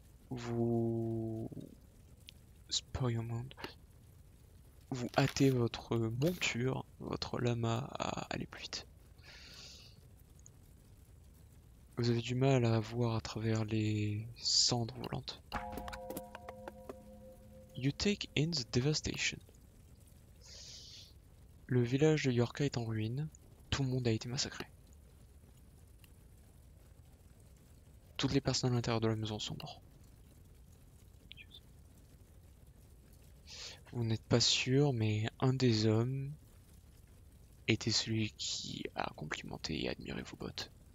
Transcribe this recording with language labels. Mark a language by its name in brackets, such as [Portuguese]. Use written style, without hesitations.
[French] Vous vous hâtez votre monture, votre lama à aller plus vite. Vous avez du mal à voir à travers les cendres volantes. [English] You take in the devastation. [French] Le village de Yorka est en ruine. Tout le monde a été massacré. Toutes les personnes à l'intérieur de la maison sont mortes. Vous n'êtes pas sûr, mais un des hommes était celui qui a complimenté et admiré vos bottes.